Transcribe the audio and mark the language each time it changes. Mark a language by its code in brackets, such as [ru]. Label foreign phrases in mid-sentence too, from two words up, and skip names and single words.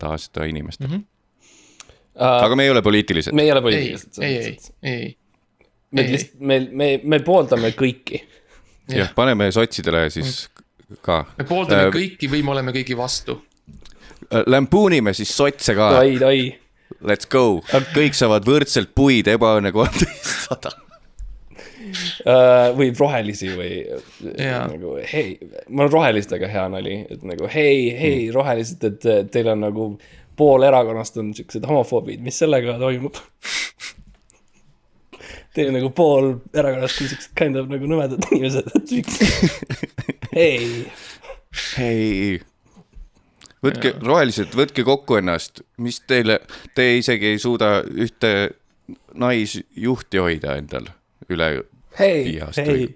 [et] aasta inimestele. Aga me ei ole poliitilised. Me ei ole poliitilised. Me pooldame kõiki. Jah, paneme sotsidele siis ka. Me pooldame kõiki või me oleme kõigi vastu. Lämpuunime siis sotse ka. Dai. [en] Let's go. [et] Kõik saavad võrdselt puid, ebaõnne 1300. Või rohelisi või nagu, hei, ma olen rohelistega hea nali, et nagu hei, rohelised, et teil on nagu pool erakonnast on siuksed homofoobid, mis sellega toimub? Teil on nagu pool erakonnast on siuksed [en] kind of [et] nagu nõmedad inimesed, et miks? Hei. Võtke rohelised, võtke kokku ennast, mis te isegi ei suuda ühte naisjuhti hoida endal üle 5 aasta.